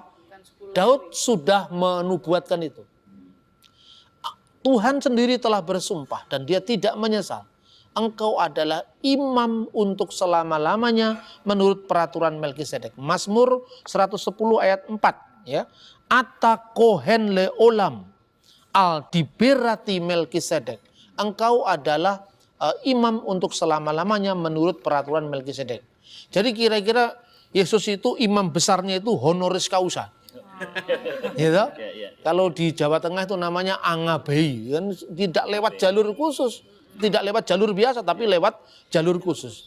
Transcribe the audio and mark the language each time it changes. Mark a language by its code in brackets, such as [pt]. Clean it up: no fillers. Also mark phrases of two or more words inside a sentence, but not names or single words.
[id] Daud sudah menubuatkan itu. Tuhan sendiri telah bersumpah dan dia tidak menyesal. Engkau adalah imam untuk selama-lamanya menurut peraturan Melkisedek. Mazmur 110 ayat 4. Ya. [he] אתה כהן לעולם על דברתי מלכי צדק. [id] Engkau adalah imam untuk selama-lamanya menurut peraturan Melkisedek. Jadi kira-kira Yesus itu imam besarnya itu [la] honoris causa. [id] Gitu? Kalau di Jawa Tengah itu namanya angabei, kan tidak lewat jalur khusus, tidak lewat jalur biasa, tapi lewat jalur khusus.